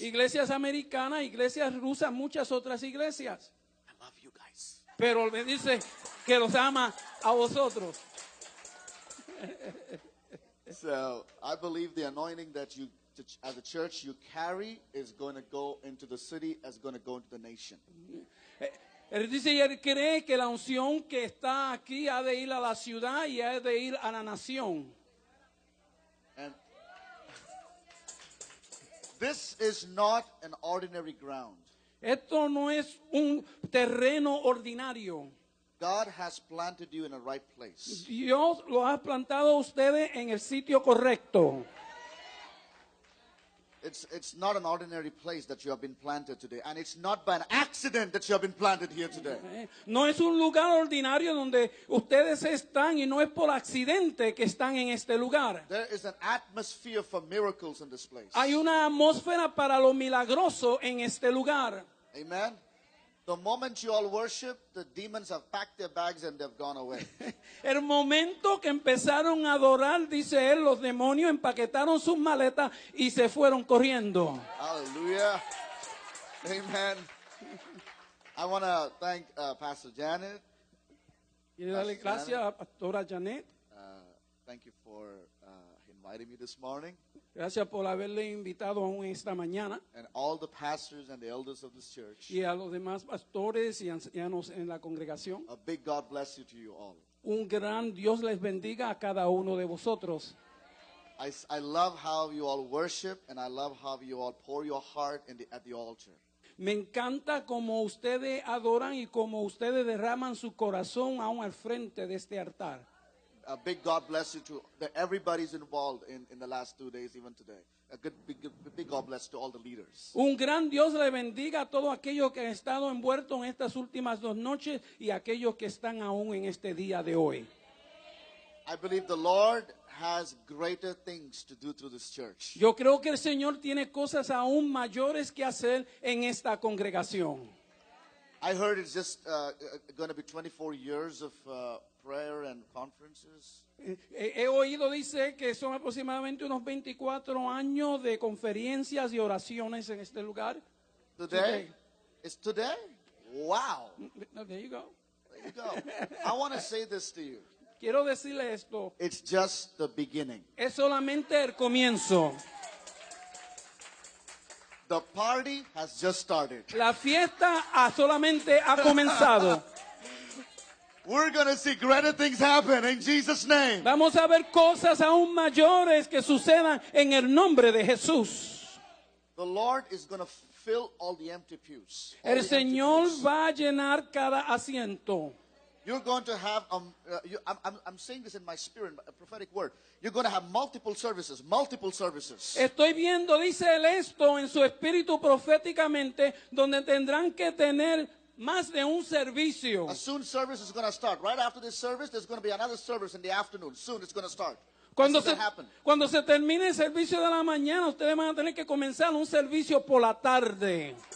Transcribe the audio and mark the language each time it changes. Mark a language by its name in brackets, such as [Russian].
[Spanish] Iglesias americanas, iglesias rusas, muchas otras iglesias. [English] I love you guys. [Spanish] Pero me dice que los ama a vosotros. [English] So I believe the anointing that you, as a church, you carry is going to go into the city, is going to go into the nation. [Spanish] Él dice y él cree que la unción que está aquí ha de ir a la ciudad y ha de ir a la nación. [English] And This is not an ordinary ground. [Spanish] Esto no es un terreno ordinario. [English] God has planted you in a right place. [Spanish] Dios lo ha plantado a ustedes en el sitio correcto. [English] It's not an ordinary place that you have been planted today. And it's not by an accident that you have been planted here today. [Spanish] No es un lugar ordinario donde ustedes están y no es por accidente que están en este lugar. [English] There is an atmosphere for miracles in this place. [Spanish] Hay una atmósfera para lo milagroso en este lugar. [English] Amen. The moment you all worship, the demons have packed their bags and they've gone away. [Spanish] El momento que empezaron a adorar, dice él, los demonios empaquetaron sus maletas y se fueron corriendo. [English] Hallelujah. Amen. I want to thank Pastor Janet. [Spanish] Quiero darle gracias a Pastora Janet. [English] Thank you for inviting me this morning. [Spanish] Gracias por haberle invitado aún esta mañana. [English] And all the pastors and the elders of this church. [Spanish] Y a los demás pastores y ancianos en la congregación. [English] A big God bless you to you all. [Spanish] Un gran Dios les bendiga a cada uno de vosotros. [English] I love how you all worship, and I love how you all pour your heart at the altar. [Spanish] Me encanta como ustedes adoran y como ustedes derraman su corazón aún al frente de este altar. [English] A big God bless you to everybody's involved in the last 2 days, even today. A big God bless to all the leaders. [Spanish] Un gran Dios le bendiga a todos aquellos que han estado envueltos en estas últimas 2 noches y a aquellos que están aún en este día de hoy. [English] I believe the Lord has greater things to do through this church. [Spanish] Yo creo que el Señor tiene cosas aún mayores que hacer en esta congregación. [English] I heard it's just going to be 24 years of prayer and conferences. [Spanish] He oído, dice, que son aproximadamente unos 24 años de conferencias y oraciones en este lugar. [English] Today? It's today? Wow. There you go. There you go. I want to say this to you. [Spanish] Quiero decirle esto. [English] It's just the beginning. [Spanish] Es solamente el comienzo. [English] The party has just started. [Spanish] La fiesta solamente ha comenzado. [English] We're going to see greater things happen in Jesus' name. [Spanish] Vamos a ver cosas aún mayores que sucedan en el nombre de Jesús. [English] The Lord is going to fill all the empty pews. [Spanish] El Señor va a llenar cada asiento. [English] You're going to have, I'm saying this in my spirit, a prophetic word. You're going to have multiple services, multiple services. [Spanish] Estoy viendo, dice él esto en su espíritu proféticamente, donde tendrán que tener más de un servicio. [English] A soon service is going to start. Right after this service, there's going to be another service in the afternoon. Soon it's going to start. [Spanish] Cuando se termine el servicio de la mañana, ustedes van a tener que comenzar un servicio por la tarde.